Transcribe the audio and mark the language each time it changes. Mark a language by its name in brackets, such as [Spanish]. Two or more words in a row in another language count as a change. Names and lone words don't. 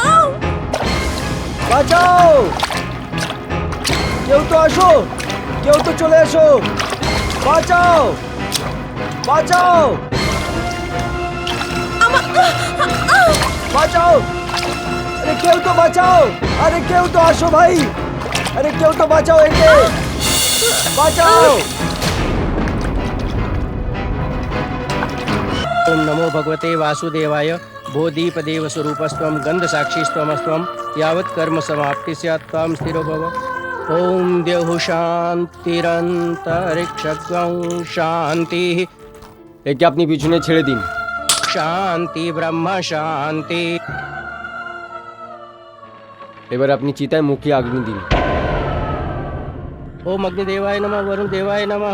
[Bangla] বাঁচাও, কেউ তো আসো, কেউ তো চলে আসো, বাঁচাও, বাঁচাও, বাঁচাও, আরে কেউ তো বাঁচাও, আরে কেউ তো আসো ভাই, আরে কেউ তো বাঁচাও, একে বাঁচাও। [Sanskrit] ओम नमो भगवते वासुदेवाय भूदीपदेव स्वरूपस्त्वं गन्धसाक्षीस्त्वमस्त्वं यावत् कर्म समाप्ति स्यात् त्वां स्थिरो भव। ओम देहु शान्तिरन्तरिक्षं शान्तिः [Bangla] একে আপনি পিছনে ছেড়ে দিন। [Sanskrit] शान्ति ब्रह्म शान्ति। [Bangla] এবার আপনি চিতায় মুখে আগুন দিন। [Sanskrit] ओम अग्निदेवाय नमः, वरुण देवाय नमः।